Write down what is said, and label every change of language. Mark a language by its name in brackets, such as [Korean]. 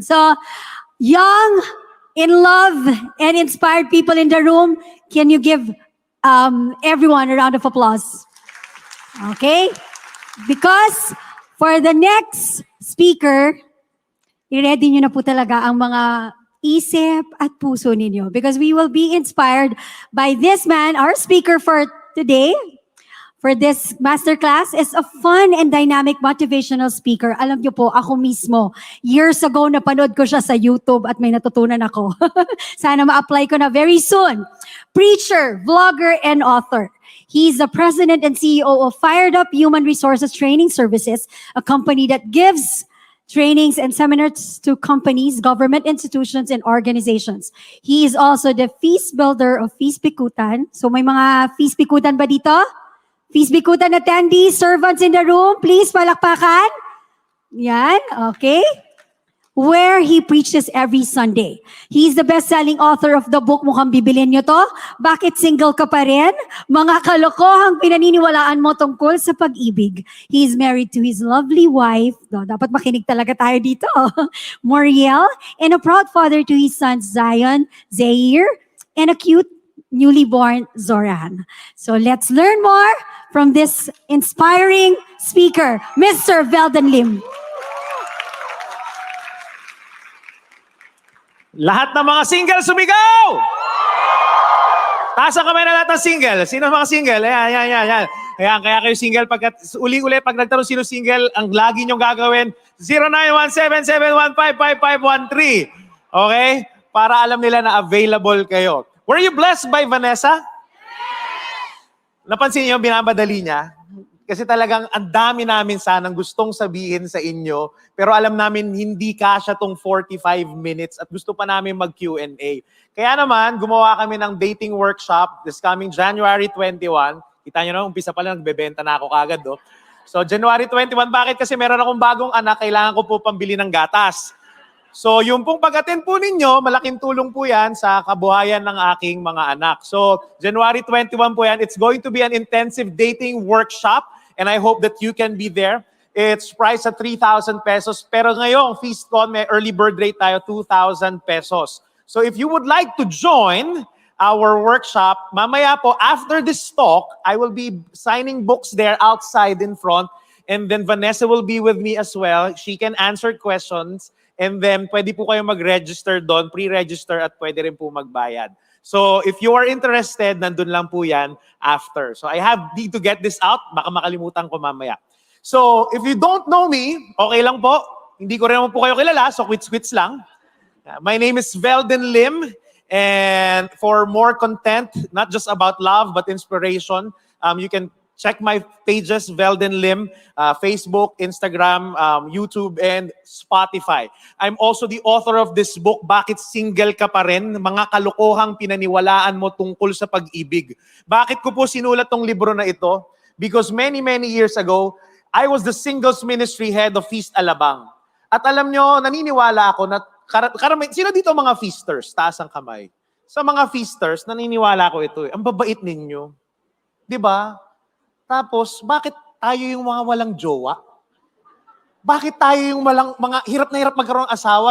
[English] So, young, in love, and inspired people in the room, can you give everyone a round of applause? Okay? Because for the next speaker, [Filipino] i-ready nyo na po talaga ang mga isip at puso ninyo. [English] Because we will be inspired by this man, our speaker for today, for this masterclass, is a fun and dynamic motivational speaker. Alam nyo po, ako mismo, years ago, napanood ko siya sa YouTube at may natutunan ako. [Filipino] Sana ma-apply ko na [English] very soon. Preacher, vlogger, and author. He's the president and CEO of Fired Up Human Resources Training Services, a company that gives trainings and seminars to companies, government institutions, and organizations. He is also the feast builder of Feast Bikutan. [Filipino] So may mga Feast Bikutan ba dito? [English] Feast Bikutan attendees, servants in the room, please palakpakan. Yan, okay. Where he preaches every Sunday. He's the best-selling author of the book, [Filipino] mukhang bibilin nyo to, [English] Bakit Single Ka Pa Rin? [Filipino] Mga kalokohang pinaniniwalaan mo tungkol sa pag-ibig. [English] He's married to his lovely wife, [Filipino] dapat makinig talaga tayo dito, [English] Muriel, and a proud father to his sons Zion, Zaire, and a cute newly born Zoran. So let's learn more from this inspiring speaker, Mr. Velden Lim. [Filipino] Lahat ng mga single sumigaw! Taas ang kamay na lahat ng single. Sino ang mga single? Ayan. Ayan, kaya kayo single. Uli-uli, pag nagtanong sino single, ang lagi nyong gagawin, 0917-715-5513. Okay? Para alam nila na available kayo. [English] Were you blessed by Vanessa? [Filipino] Napansin niyo, binamadali niya? Kasi talagang ang dami namin sanang gustong sabihin sa inyo, pero alam namin hindi kasya tong 45 minutes at gusto pa namin mag-Q&A. Kaya naman, gumawa kami ng dating workshop this coming January 21. Kita nyo na, umpisa pa lang, nagbebenta na ako kagad. Oh. So, January 21, bakit? Kasi meron akong bagong anak, kailangan ko po pambili ng gatas. So, yung pong pag-attend po ninyo, malaking tulong po yan sa kabuhayan ng aking mga anak. So, January 21 po yan. [English] It's going to be an intensive dating workshop and I hope that you can be there. It's priced at 3,000 pesos. [Filipino] Pero ngayong feast con, may early bird rate tayo, 2,000 pesos. [English] So, if you would like to join our workshop, [Filipino] mamaya po, [English] after this talk, I will be signing books there outside in front. And then Vanessa will be with me as well. She can answer questions. [Filipino] And then, pwede po kayo mag-register doon, pre-register at pwede rin po magbayad. [English] So, if you are interested, [Filipino] nandun lang po yan [English] after. So, I need to get this out. [Filipino] Baka makalimutan ko mamaya. [English] So, if you don't know me, [Filipino] okay lang po. Hindi ko rin naman po kayo kilala, so quits lang. [English] My name is Velden Lim. And for more content, not just about love, but inspiration, you can check my pages, Velden Lim, Facebook, Instagram, YouTube, and Spotify. I'm also the author of this book, Bakit Single Ka Pa Rin? [Filipino] Mga kalokohang pinaniwalaan mo tungkol sa pag-ibig. Bakit ko po sinulat tong libro na ito? [English] Because many years ago, I was the singles ministry head of Feast Alabang. [Filipino] At alam nyo, naniniwala ako na, sino dito mga feasters? Taas ang kamay. Sa mga feasters, naniniwala ko ito. Ang babait ninyo. Di ba? Tapos, bakit tayo yung mga walang jowa? Bakit tayo yung mga hirap na hirap magkaroon ng asawa?